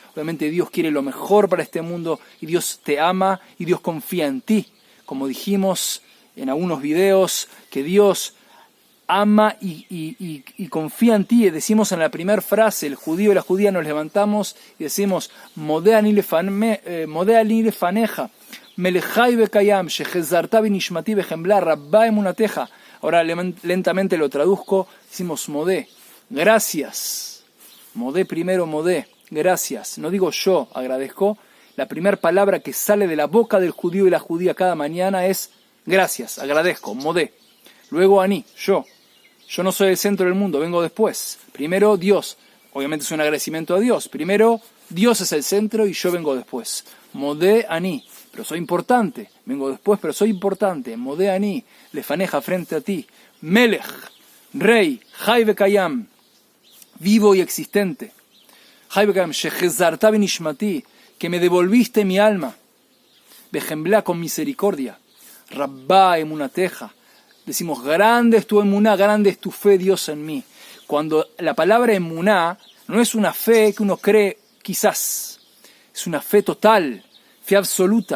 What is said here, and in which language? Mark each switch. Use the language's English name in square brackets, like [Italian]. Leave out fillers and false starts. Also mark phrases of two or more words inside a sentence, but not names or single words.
[Spanish] Obviamente Dios quiere lo mejor para este mundo y Dios te ama y Dios confía en ti. Como dijimos en algunos videos, que Dios ama y confía en ti. Decimos en la primera frase, el judío y la judía nos levantamos y decimos, [Hebrew] מודה אני לפניך, מלך חי וקיים, שהחזרת בנשמתי בחמלה, רבה אמונתך. [Spanish] Ahora lentamente lo traduzco, decimos modé, gracias. Modé primero, modé, gracias. No digo yo agradezco. La primera palabra que sale de la boca del judío y la judía cada mañana es gracias, agradezco, modé. Luego aní, yo. Yo no soy el centro del mundo, vengo después. Primero Dios, obviamente es un agradecimiento a Dios. Primero Dios es el centro y yo vengo después. [Hebrew] מודה אני, [Spanish] pero soy importante. Vengo después, pero soy importante. [Hebrew] מודה אני, לפניך [Spanish] frente a ti. Melech, rey, [Hebrew] חי וקיים, [Spanish] vivo y existente. [Hebrew] חי וקיים, שהחזרת בנשמתי, [Spanish] que me devolviste mi alma. Bejembla con misericordia. [Hebrew] רבה אמונתך. [Spanish] Decimos, grande es tu emuná, grande es tu fe, Dios, en mí. Cuando la palabra emuná no es una fe que uno cree quizás, es una fe total, fe absoluta.